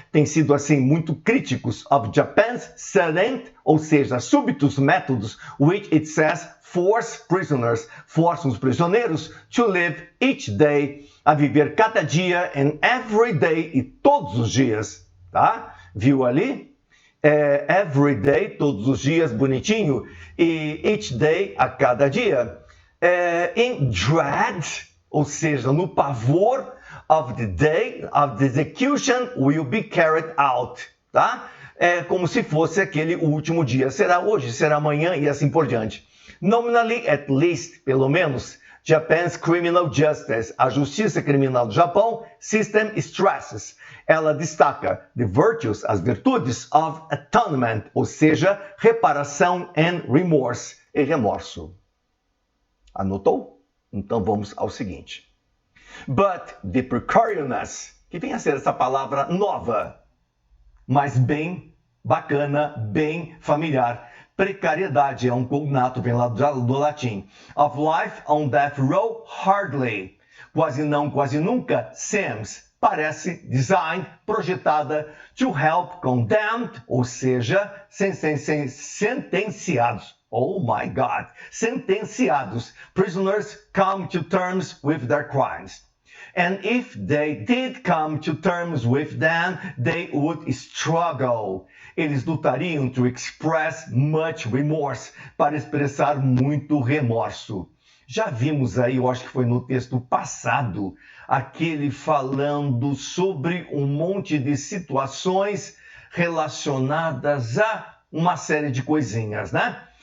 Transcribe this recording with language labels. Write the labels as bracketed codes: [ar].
[pt] Tem sido assim muito críticos [en] of Japan's sudden, [pt] ou seja, súbitos métodos, [en] which it says force prisoners, [pt] forçam os prisioneiros [en] to live each day, [pt] a viver cada dia [en] and every day [pt] e todos os dias, tá? Viu ali? [en] Every day, [pt] todos os dias, bonitinho, e [en] each day, [pt] a cada dia. [en] In dread, [pt] ou seja, no pavor [en] of the day of the execution will be carried out, tá? [pt] É como se fosse aquele último dia. Será hoje, será amanhã e assim por diante. [en] Nominally, at least, [pt] pelo menos, [en] Japan's criminal justice, [pt] a justiça criminal do Japão, [en] system stresses. [pt] Ela destaca [en] the virtues, [pt] as virtudes [en] of atonement, [pt] ou seja, reparação [en] and remorse, [pt] e remorso. Anotou? Então vamos ao seguinte. [en] But the precariousness, [pt] que vem a ser essa palavra nova, mas bem bacana, bem familiar. Precariedade é um cognato, vem lá do latim. [en] Of life on death row, hardly. [pt] Quase não, quase nunca, seems. [en] Parece designed, projetada, to help condemned, [pt] ou seja, sentenciados. [en] Oh my God! [pt] Sentenciados. [en] Prisoners come to terms with their crimes. And if they did come to terms with them, they would struggle. [pt] Eles lutariam [en] to express much remorse, [pt] para expressar muito remorso. Já vimos aí, eu acho que foi no texto passado, aquele falando sobre um monte de situações relacionadas a uma série de coisinhas, né?